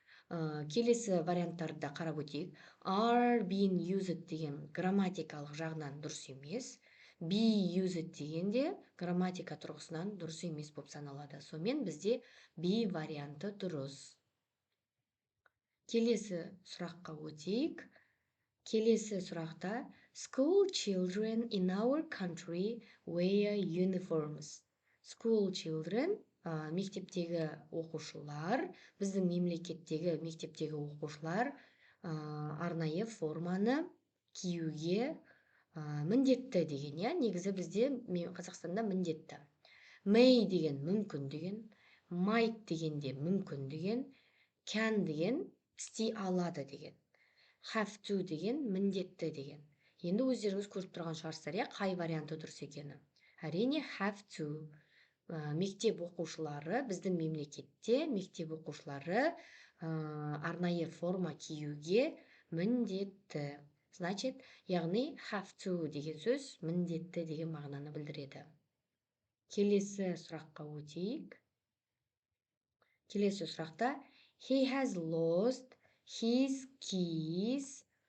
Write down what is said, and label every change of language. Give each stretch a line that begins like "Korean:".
Kazakh: Келесі варианттарды қарап өтейік.
English: Are being used
Kazakh: деген грамматикалық жағынан дұрыс емес. Be used дегенде грамматика тұрғысынан дұрыс емес болып саналады. Сонымен бізде B варианты дұрыс. Келесі сұраққа өтейік. Келесі сұрақта
English: school children in our country wear uniforms.
Kazakh: School children мектептегі оқушылар, біздің мемлекеттегі мектептегі оқушылар арнайы форманы киюге міндетті деген, я? Негізі бізде Қазақстанда міндетті. May деген мүмкін деген, might дегенде мүмкін деген, can деген істей алады деген. Have to деген міндетті деген. Енді өздеріңіз көріп тұрған шығарсыздар, я, қай варианты дұрыс екені. Әрине have to. Мектеп оқушылары, біздің мемлекетте мектеп оқушылары арнайы форма киюге міндетті. Значит, яғни have to деген сөз міндетті деген мағынаны білдіреді. Келесі сұраққа өтейік. Келесі сұрақта
English: he has lost his keys.